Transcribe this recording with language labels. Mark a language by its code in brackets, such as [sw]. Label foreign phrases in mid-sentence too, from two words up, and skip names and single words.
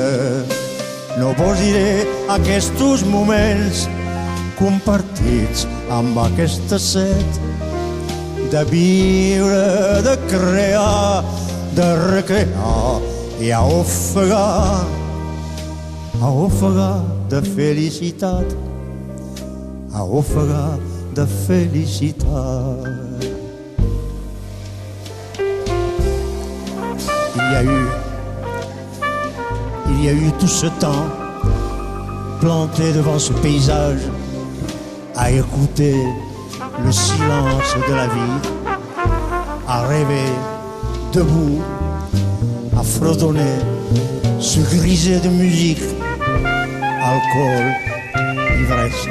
[ca] No vos diré aquests moments compartits amb aquesta set de viure, de crear, de recrear i a ofegar de felicitat, a ofegar de felicitat. [fr] Il y a eu tout ce temps planté devant ce paysage à écouter le silence de la vie, à rêver debout, à fredonner, se griser de musique, alcool, ivresse.